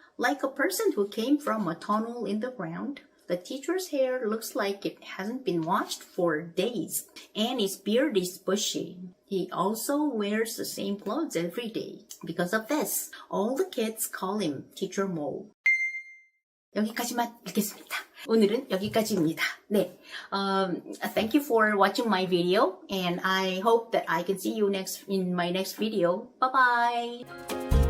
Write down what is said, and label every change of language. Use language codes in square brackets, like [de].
[en] Like a person who came from a tunnel in the ground. The teacher's hair looks like it hasn't been washed for days, and his beard is bushy. He also wears the same clothes every day. Because of this, all the kids call him Teacher Mo. [ko] 여기까지만 읽겠습니다. 오늘은 여기까지입니다. [en] 네, thank you for watching my video, and I hope that I can see you in my next video. Bye bye.